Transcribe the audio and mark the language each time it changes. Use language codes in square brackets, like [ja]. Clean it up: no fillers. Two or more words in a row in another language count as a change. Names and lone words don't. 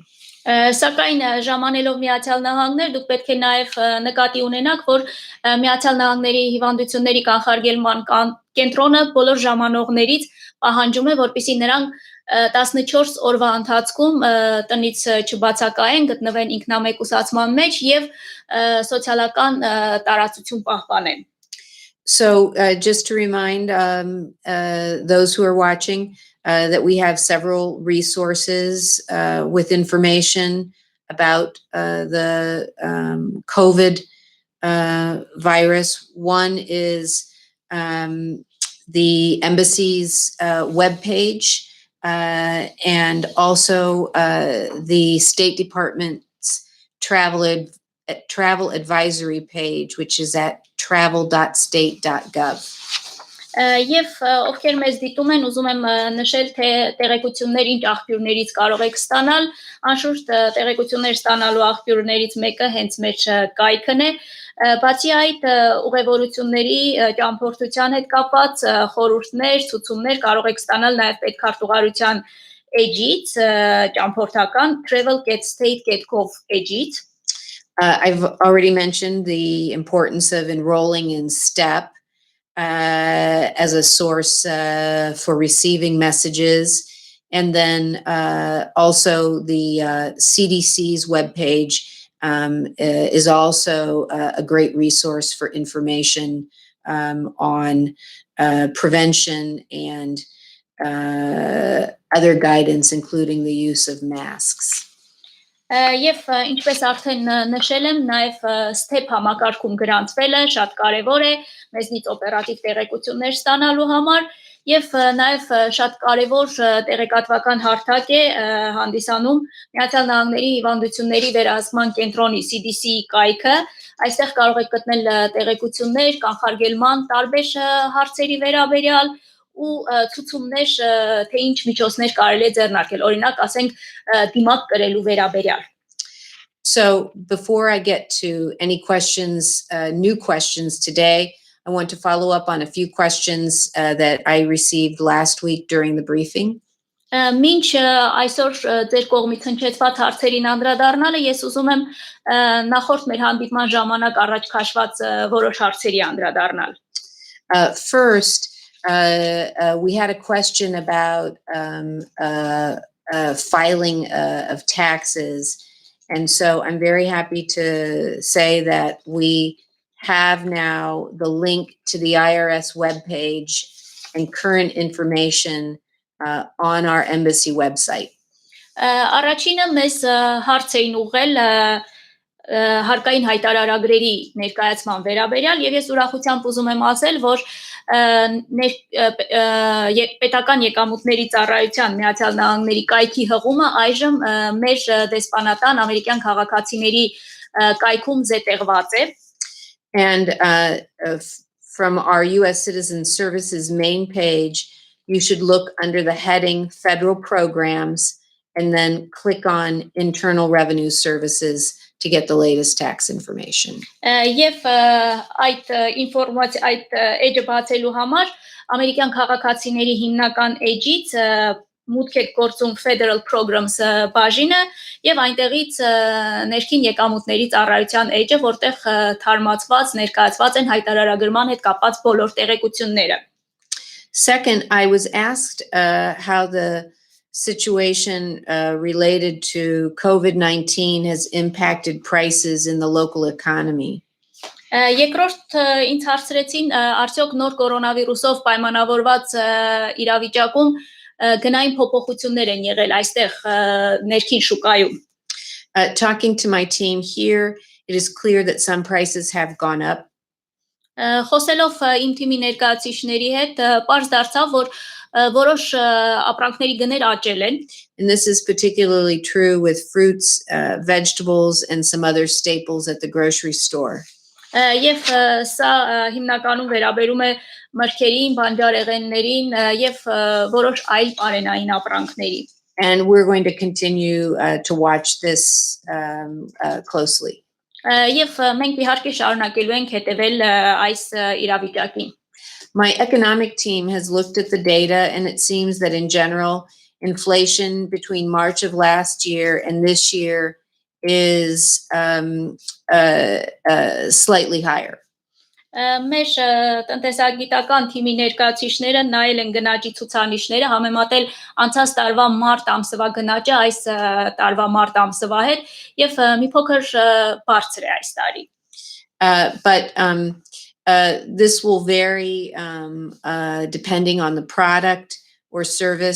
[hy] Սակայն ժամանելով Միացյալ Նահանգներ դուք պետք է նաև նկատի ունենաք, որ Միացյալ Նահանգների հիվանդությունների կանխարգելման կենտրոնը բոլոր ժամանողներից պահանջում է, որպեսզի նրանք 14 օրվա ընթացքում տնից չբացակայեն, գտնվեն ինքնամեկուսացման մեջ եւ սոցիալական տարածություն պահպանեն. [en] So just to remind those who are watching that we have several resources with information about the COVID virus. One is the embassy's webpage and also the State Department's travel advisory page, which is at travel.state.gov. [hy] Եվ ովքեր մեզ դիտում են, ուզում եմ նշել, թե տեղեկություններ ինչ աղբյուրներից կարող եք ստանալ, անշուշտ տեղեկություններ ստանալու աղբյուրներից մեկը հենց մեր կայքն է, բացի այդ ուղևորությունների ճամփորդության հետ կապված խորհուրդներ, ցուցումներ կարող եք ստանալ նաև պետքարտուղարության էջից, ճամփորդական travel.state.gov էջից. [en] I've already mentioned the importance of enrolling in STEP as a source for receiving messages. And then also the CDC's webpage is also a great resource for information on prevention and other guidance, including the use of masks. [hy] Եվ ինչպես արդեն նշել եմ, նաև STEP համակարգում գրանցվելը շատ կարևոր է մեզնից օպերատիվ տեղեկություններ ստանալու համար եւ նաև շատ կարևոր տեղեկատվական հարթակ է հանդիսանում Միացյալ Նահանգների հիվանդությունների վերահսկման կենտրոնի CDC կայքը. Այստեղ կարող եք գտնել տեղեկություններ կանխարգելման տարբեր հարցերի վերաբերյալ ու ցուցումներ, թե ինչ միջոցներ կարելի է ձեռնարկել, օրինակ, ասենք, դիմակ կրելու վերաբերյալ. [en] So before I get to any questions, new questions today, I want to follow up on a few questions that I received last week during the briefing. [hy] Մինչ այսօր ձեր կողմից հնչեցված հարցերին անդրադառնալը, ես ուզում եմ նախորդ մեր հանդիպման ժամանակ առաջ քաշված որոշ հարցերի անդրադառնալ. [en] First, we had a question about filing of taxes. And so I'm very happy to say that we have now the link to the IRS webpage and current information on our embassy website. [hy] Առաջինը մեզ հարց էին ուղղել հարկային հայտարարագրերի ներկայացման վերաբերյալ եւ ես ուրախությամբ ուզում եմ ասել, որ պետական եկամուտների ծառայության Միացյալ Նահանգների կայքի հղումը այժմ մեր դեսպանատան ամերիկյան քաղաքացիների կայքում զետեղված է. [en] And from our U.S. Citizen Services main page, you should look under the heading Federal Programs and then click on Internal Revenue Services to get the latest tax information. [hy] Եվ այդ ինֆորմացիա այդ էջը բացելու համար ամերիկյան քաղաքացիների հիմնական էջից մուտք եք գործում Federal Programs բաժինը եւ այնտեղից ներքին եկամուտների ծառայության էջը, որտեղ թարմացված ներկայացված են հայտարարագրման հետ կապված բոլոր տեղեկությունները. [en] Second, I was asked how the situation related to COVID-19 has impacted prices in the local economy. [hy] Երկրորդ ինձ հարցրեցին արդյոք նոր կորոնավիրուսով պայմանավորված իրավիճակում գնային փոփոխություններ են եղել այստեղ ներքին շուկայում. [en] Talking to my team here, it is clear that some prices have gone up. [hy] Խոսելով իմ թիմի ներկայացուցիչների հետ, պարզ դարձավ, որ որոշ ապրանքների գներ աճել են. [en] And this is particularly true with fruits, vegetables, and some other staples at the grocery store. [hy] Եվ սա հիմնականում վերաբերում է մրգերին, բանջարեղեններին եւ որոշ այլ պարենային ապրանքների։ [en] And we're going to continue to watch this closely. [hy] Եվ մենք իհարկե շարունակելու ենք հետևել այս իրավիճակին։ [en] My economic team has looked at the data, and it seems that in general, inflation between March of last year and this year is slightly higher. [hy] Մեր տնտեսագիտական թիմի ներկայացուցիչները նայել են գնաճի ցուցանիշները, համեմատել անցած տարվա մարտ ամսվա գնաճը այս տարվա մարտ ամսվա հետ եւ մի փոքր բարձր է այս տարի։ [en] But this will vary depending on the product or service.